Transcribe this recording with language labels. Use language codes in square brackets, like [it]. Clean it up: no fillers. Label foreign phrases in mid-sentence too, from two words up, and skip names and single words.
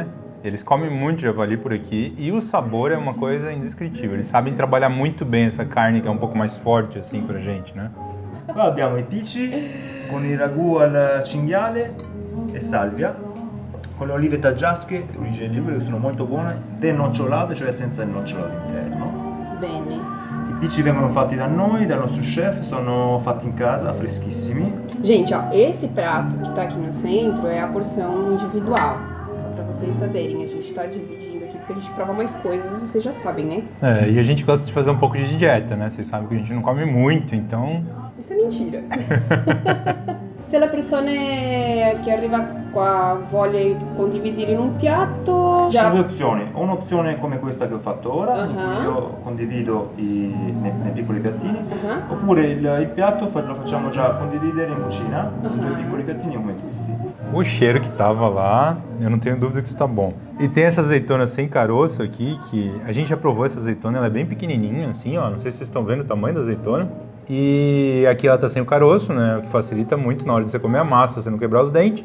[pt] Eles comem muito javali por aqui e o sabor é uma coisa indescritível. Eles sabem trabalhar muito bem essa carne que é um pouco mais forte assim pra gente, né? [it] Qua abbiamo i pici con il ragù al cinghiale e salvia, con le olive taggiasche di origine ligure che sono molto buone, denocciolate, cioè senza il nocciolo all'interno. Bene. I pici vengono fatti da noi, dal nostro chef, sono fatti in casa, freschissimi. [pt] Gente, ó, esse prato que tá aqui no centro é a porção individual. Só pra vocês saberem, a gente tá dividindo aqui porque a gente prova mais coisas, vocês já sabem, né? É, e a gente gosta de fazer um pouco de dieta, né? Vocês sabem que a gente não come muito, então... Isso é mentira. [it] Se la persona che arriva qua voglia condividere in un piatto, Ci sono due opzioni, o un'opzione come questa che ho fatto ora, in Uh-huh. cui io condivido nei piccoli piattini, oppure il piatto lo facciamo già condividere in cucina, in due piccoli piattini come questi. [pt] O cheiro que tava lá, eu não tenho dúvida que isso tá bom. E tem essa azeitona sem caroço aqui, que a gente já provou essa azeitona, ela é bem pequenininha assim, ó, não sei se vocês estão vendo o tamanho da azeitona. E aqui ela tá sem o caroço, né, o que facilita muito na hora de você comer a massa, você não quebrar os dentes.